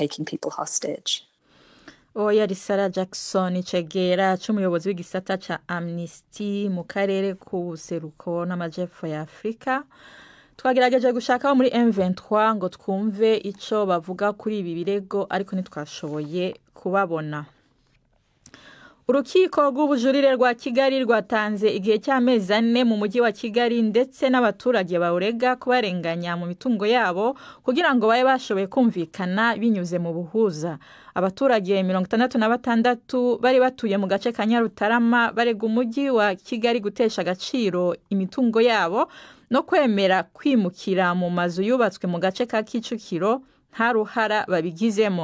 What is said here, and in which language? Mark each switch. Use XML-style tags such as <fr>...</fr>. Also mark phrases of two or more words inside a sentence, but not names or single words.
<rn>Yari Sarah Jackson Chegera, c'umuyobozi w'igisata ca Amnesty mu karere k'ubuseruko n'amajepfo ya Afrika. Twagerageje gushaka muri M23 ngo twumve ico bavuga kuri ibi birego, ariko ntitwashoboye kubabona.</rn> <rw>Urukiko rw'ubujurire rwa Kigali rwatanze igihe cy'amezi 4 mu mujyi wa Kigali ndetse n'abaturage bawurega kubarenganya mu mitungo yabo kugira ngo babe bashoboye kumvikana binyuze mu buhuza. Abaturage 66 bari batuye mu gace ka Nyarutarama barega umujyi wa Kigali gutesha agaciro imitungo yabo no kwemera kwimukira mu mazu yubatswe mu gace ka Kicukiro nta ruhara babigizemo.</rw>